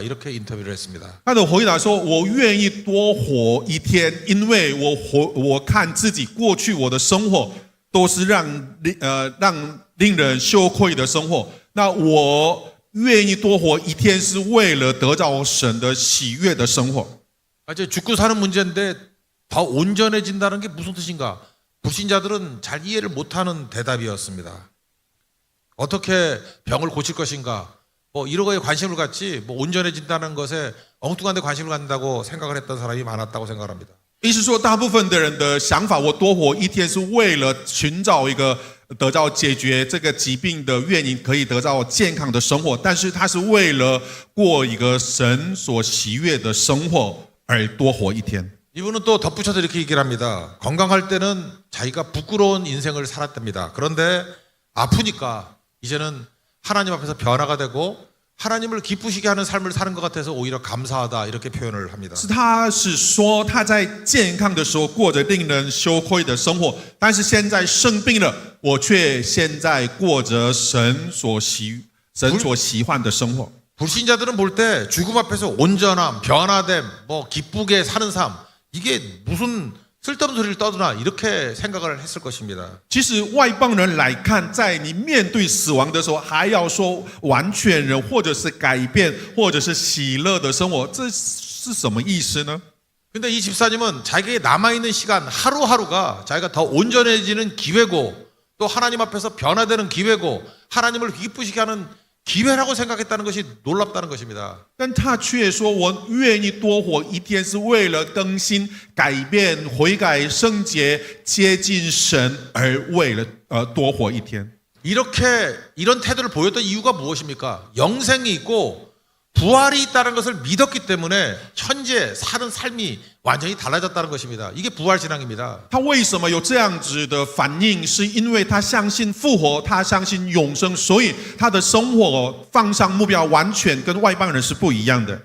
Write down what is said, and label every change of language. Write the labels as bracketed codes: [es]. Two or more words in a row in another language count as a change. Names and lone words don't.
[ko] 이렇게 인터뷰를 했습니다. [zh] 他的回答说：“我愿意多活一天，因为我看自己过去我的生活都是让令人羞愧的生活。那我愿意多活一天，是为了得到神的喜悦的生活。” [ko] 이제 죽고 사는 문제인데 더 온전해진다는 게 무슨 뜻인가? 불신자들은 잘 이해를 못하는 대답이었습니다. 어떻게 병을 고칠 것인가? 이런 거에 관심을 갖지 온전해진다는 것에 엉뚱한 데 관심을 갖는다고 생각을 했던 사람이 많았다고 생각합니다. [zh] 意思说，大部分的人的想法，我多活一天是为了寻找一个得到解决这个疾病的原因，可以得到健康的生活。但是他是为了过一个神所喜悦的生活而多活一天。 [ko] 이분은 또 덧붙여서 이렇게 얘기를 합니다. 건강할 때는 자기가 부끄러운 인생을 살았답니다. 그런데 아프니까 이제는 하나님 앞에서 변화가 되고 하나님을 기쁘시게 하는 삶을 사는 것 같아서 오히려 감사하다 이렇게 표현을 합니다. [zh] 他是说他在健康的时候过着令人羞愧的生活，但是现在生病了，我却现在过着神所喜欢的生活。 [ko] 불신자들은 볼 때 죽음 앞에서 온전함, 변화됨, 기쁘게 사는 삶 이게 무슨 쓸데없는 소리를 떠드나 이렇게 생각을 했을 것입니다. [zh] 其实外邦人来看，在你面对死亡的时候，还要说完全人，或者是改变，或者是喜乐的生活，这是什么意思呢？ [ko] 근데 이 집사님은 자기에게 남아있는 시간 하루하루가 자기가 더 온전해지는 기회고 또 하나님 앞에서 변화되는 기회고 하나님을 기쁘시게 하는 기회라고 생각했다는 것이 놀랍다는 것입니다. [zh] 但他却说：“我愿意多活一天，是为了更新、改变、悔改、圣洁、接近神，而为了多活一天。” [ko] 이런 태도를 보였던 이유가 무엇입니까? 영생이 있고 부활이 있다는 것을 믿었기 때문에 현재 사는 삶이 완전히 달라졌다는 것입니다. 이게 부활 신앙입니다. [zh] 他为什么有这样子的反应？是因为他相信复活，他相信永生，所以他的生活放上目标，完全跟外邦人是不一样的。